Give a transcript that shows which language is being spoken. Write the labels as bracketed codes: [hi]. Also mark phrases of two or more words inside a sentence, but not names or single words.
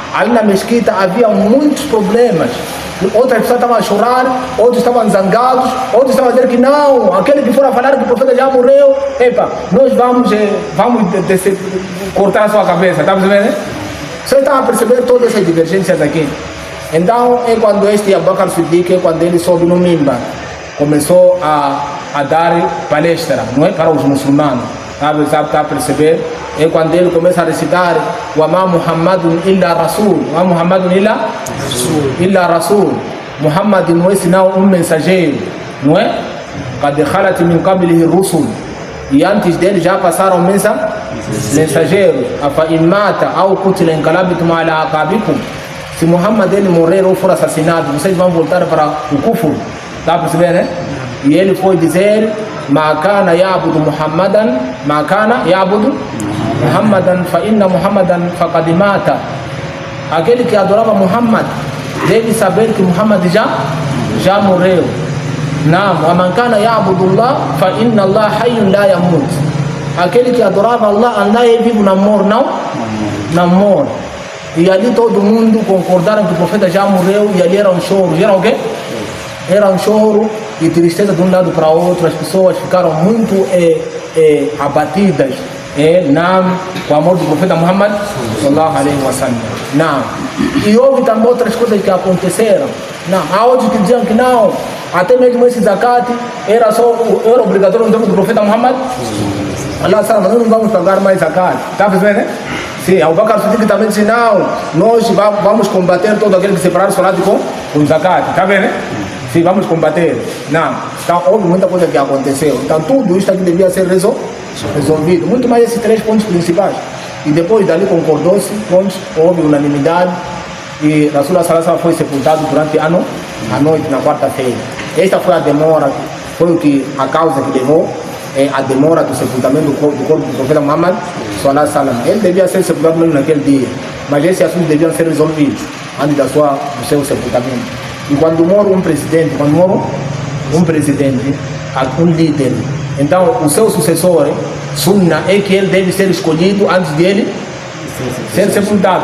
[pt] Ali na mesquita havia muitos problemas. Outras pessoas estavam a chorar, outros estavam zangados, outros estavam a dizer que não, aquele que for a falar que o profeta já morreu, nós vamos cortar a sua cabeça. Está percebendo, né? Você está a perceber todas essas divergências aqui. Então é quando este Abu Bakr Siddiq, quando ele sobe no mimbar, começou a dar palestra, não é, para os muçulmanos. Está a perceber? É quando ele começa a recitar [ar] و ما محمد إلا رسول و محمد إلا رسول. [pt] Muhammad não é senão um mensageiro, não é? [ar] قد خلت من قبله رسل. [pt] E antes dele já passaram mensageiros. [ar] أفإن مات أو قتل انقلبتم على أعقابكم. [pt] Se Muhammad ele morrer ou for assassinado, vocês vão voltar para o kufur. Está percebendo, né? E ele foi dizer [ar] ما كان يعبد محمدا ما كان يعبد محمدا فإن محمدا فقد مات. [pt] Aquele que adorava Muhammad deve saber que Muhammad já morreu. Não, [ar] ومن كان يعبد الله فإن الله حي لا يموت. [pt] Aquele que adorava Allah, Allah é vivo, não morre. E ali todo mundo concordaram que o profeta já morreu, e ali era um choro. E era o quê? Era um choro e tristeza de um lado para o outro. As pessoas ficaram muito abatidas com a morte do profeta Muhammad [ar] صلى الله عليه وسلم. [pt] Não. E houve também outras coisas que aconteceram. Não. Há outros que diziam que não, até mesmo esse zakat era obrigatório no tempo do profeta Muhammad. Allah sabe, nós não vamos pagar mais zakat. Está percebendo, né? Sim, Abu Bakr Siddiq também disse, não, nós vamos combater todo aquele que separar o salat com zakat. Está vendo, né? Sim, vamos combater. Não. Então, houve muita coisa que aconteceu. Então, tudo isso aqui devia ser resolvido. Muito mais esses 3 pontos principais. E depois dali concordou-se, houve unanimidade. E Rasulullah [ar] صلى الله عليه وسلم [pt] foi sepultado durante a noite, na quarta-feira. Esta foi a demora, foi a causa que levou a demora do sepultamento do corpo do profeta Muhammad [ar] صلى الله عليه وسلم. [pt] Ele devia ser sepultado mesmo naquele dia. Mas esses assuntos deviam ser resolvidos antes do seu sepultamento. E quando mora um presidente, um líder, então o seu sucessor, Sunna, é que ele deve ser escolhido antes de ele ser sepultado.